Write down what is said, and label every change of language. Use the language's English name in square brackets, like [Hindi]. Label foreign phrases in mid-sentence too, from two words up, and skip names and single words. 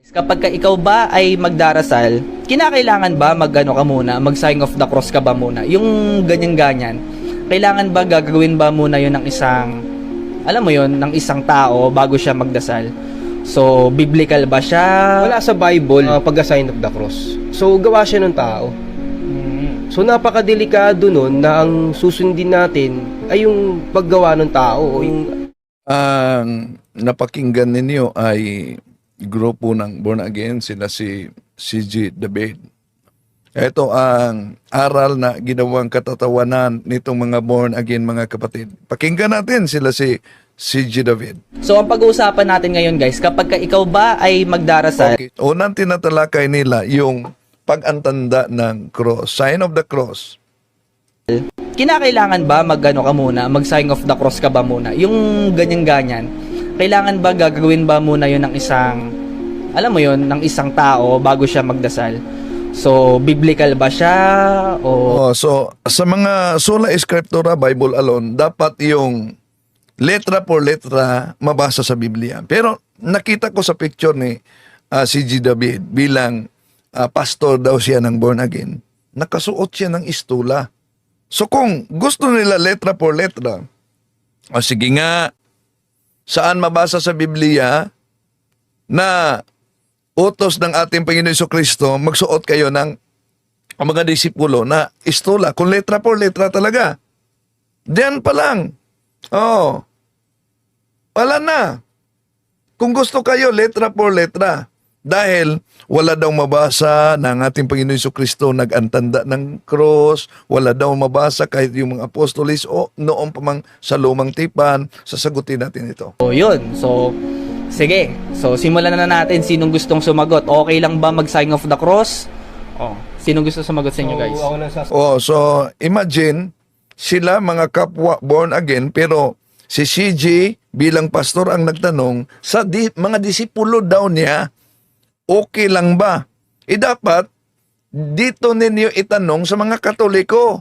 [Filipino] Kapag ikaw ba ay magdarasal, kinakailangan ba mag-ano ka muna, mag- [English] sign of the cross [Filipino] ka ba muna? Yung ganyan-ganyan. Kailangan ba gagawin ba muna yun ng isang, alam mo yun, ng isang tao bago siya magdasal? So, biblical ba siya? Wala sa Bible, pag- [English] assign of the cross. [Filipino] So, gawa siya ng tao. So, napakadelikado nun na ang susundin natin ay yung paggawa ng tao. O yung Ang napakinggan ninyo ay grupo ng Born Again, sila si CG David. Ito ang aral na ginawang katatawanan nitong mga Born Again, mga kapatid. Pakinggan natin sila si CG David. So, ang pag-uusapan natin ngayon guys, kapag ikaw ba ay magdarasal, Okay. Unang tinatalakay nila yung pag-antanda ng cross, [English] sign of the cross. [Filipino] kinakailangan ba mag-ano ka muna, mag- [English] sign of the cross [Filipino] ka ba muna? Yung ganyan-ganyan. Kailangan ba gagawin ba muna yun ng isang, alam mo yun, ng isang tao bago siya magdasal? So, biblical ba siya? O So, sa mga [Latin] sola scriptura, [English] Bible alone, [Filipino] dapat yung [Spanish] letra por letra [Filipino] mabasa sa Biblia. Pero nakita ko sa picture ni CG David bilang pastor daw siya ng Born Again, nakasuot siya ng istula. So kung gusto nila [Spanish] letra por letra, [Filipino] sige nga, saan mabasa sa Biblia na utos ng ating Panginoon Jesucristo, magsuot kayo ng ang mga disipulo na istula, kung [Spanish] letra por letra [Filipino] talaga. Diyan pa lang. Oh. Wala na. Kung gusto kayo, [Spanish] letra por letra. [Filipino] Dahil wala daw mabasa ng ating Panginoon Jesucristo nag-antanda ng cross, wala daw mabasa kahit yung mga apostolis o noon pa mang sa lumang tipan, sasagutin natin ito. yun. So, sige. So, simulan na natin. Sinong gustong sumagot? Okay lang ba mag- [English] sign of the cross? [Filipino] Sinong gusto sumagot sa inyo guys? So imagine, sila mga kapwa born again, pero si CG bilang pastor ang nagtanong, sa mga disipulo daw niya, okay lang ba? Dapat, dito ninyo itanong sa mga Katoliko.